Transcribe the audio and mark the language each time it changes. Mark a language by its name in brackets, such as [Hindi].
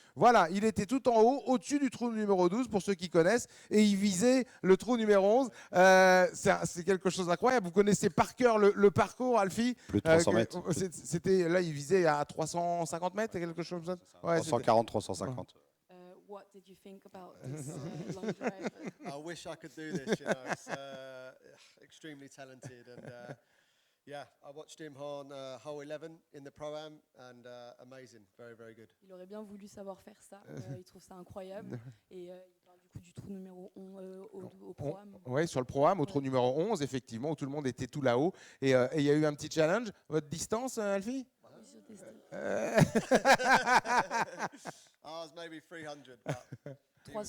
[French] Voilà, il était tout en haut, au-dessus du trou numéro 12 pour ceux qui connaissent et il visait le trou numéro 11. C'est quelque chose d'incroyable. Vous connaissez par cœur le parcours, Alfie. Plus de 300 mètres. C'était là, il visait à 350 mètres, quelque chose comme ça. Ouais, 340, 350. [English] What did you think about this long drive? I wish I could do this. You know, it's extremely talented, and yeah, I watched him on hole 11 in the pro-am, and amazing, very, very good. [French] Il aurait bien voulu savoir faire ça. Il trouve ça incroyable. Et il parle du coup du trou numéro 11 au programme. Oui, sur le programme, au trou Ouais. numéro 11, effectivement, où tout le monde était tout là-haut. Et il y a eu un petit challenge. Votre distance, Alfie? Oui, j'ai testé. [English] I was maybe 300, but he was